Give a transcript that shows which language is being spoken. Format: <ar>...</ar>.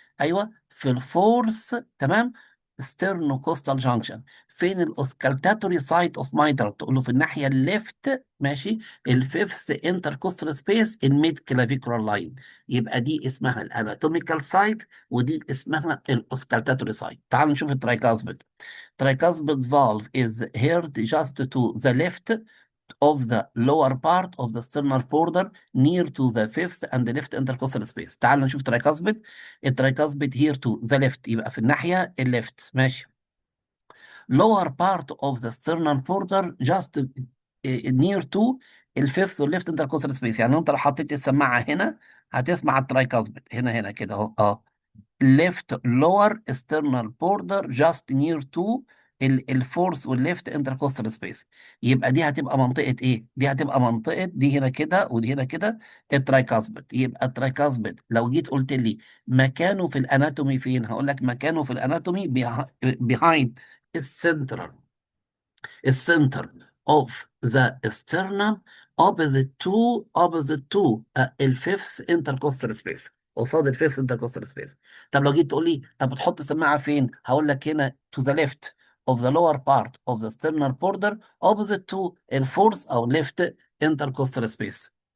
<ar>ايوه في</ar> <en>الفورس،</en> <ar>تمام.</ar> <en>Sternocostal junction.</en> <ar>فين الاوسكالتاتوري سايت اوف ميترال؟ تقول له في الناحيه الليفت، ماشي.</ar> <en>الفيفث intercostal space الميد clavicular line.</en> <ar>يبقى دي اسمها الاناتوميكال سايت، ودي اسمها الاوسكالتاتوري سايت. تعال نشوف الترايكاسبيد.</ar> <en>Tricuspid valve is heard just to the left of the lower part of the sternal border near to the fifth and the left intercostal space.</en> <ar>تعال نشوف</ar> <en>tricuspid. الترايكاسبيد here to the left</en> <ar>يبقى في الناحية</ar> <en>الليفت،</en> <ar>ماشي.</ar> <en>lower part of the sternal border just near to الفيفث والليفت intercostal space.</en> <ar>يعني انت لو حطيت السماعة هنا هتسمع الترايكاسبيد هنا كده اهو</ar> <en>left lower external border just near to الفورس والليفت intercostal space.</en> <ar>يبقى دي هتبقى منطقة ايه؟ دي هتبقى منطقة، دي هنا كده ودي هنا كده الترايكاسبيد. يبقى الترايكاسبيد لو جيت قلت لي مكانه في الاناتومي فين؟ هقول لك مكانه في الاناتومي</ar> <en>behind</en> <ar>السنترال، السنتر</ar> <en>of the sternum opposite to</en> <ar>الفيفث</ar> <en>intercostal space،</en> <ar>قصاد الفيفث intercostal space. طب لو جيت تقول لي طب بتحط السماعة فين؟ هقول لك هنا</ar> <en>to the left of the lower part of the sternal border opposite to الفورث او left intercostal space.</en>